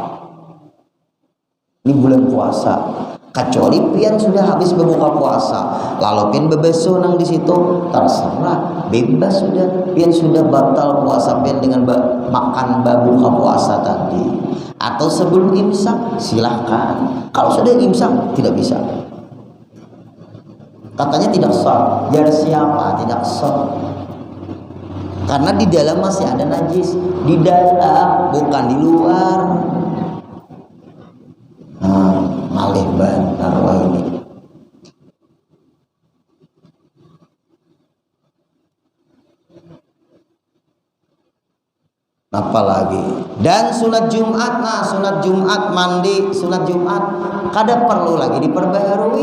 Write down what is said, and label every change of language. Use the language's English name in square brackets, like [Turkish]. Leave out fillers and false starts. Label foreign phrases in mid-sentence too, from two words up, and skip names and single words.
[Indonesian] Ini bulan puasa. [Banjar] Kecuali pian sudah habis berbuka puasa, lalu pian bebeso nang di situ terserah, bebas sudah. Pian sudah batal puasa pian dengan makan berbuka puasa tadi. [Indonesian] Atau sebelum imsak silahkan. Kalau sudah imsak tidak bisa. Katanya tidak sah. Biar siapa tidak sah. Karena di dalam masih ada najis. Di dalam bukan di luar. [Banjar] Malih bantar wah ini. Apalagi dan sunat Jumat, nah sunat Jumat mandi, sunat Jumat kada perlu lagi diperbaharui.